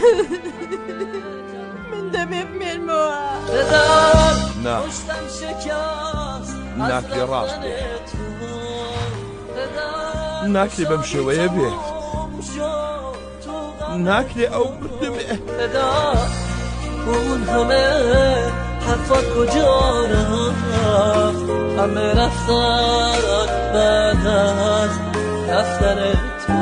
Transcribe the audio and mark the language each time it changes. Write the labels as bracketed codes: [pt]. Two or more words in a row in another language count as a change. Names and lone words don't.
[ckb] من دەبێ بمێنمەوە. نا ناکرێ ڕاست بێت. ناکرێ بەم شێوەیە بێت. ناکرێ ئەو بردبێ. [fa] اون همه حرفات کجا رفت، همه رفتن بعد از رفتن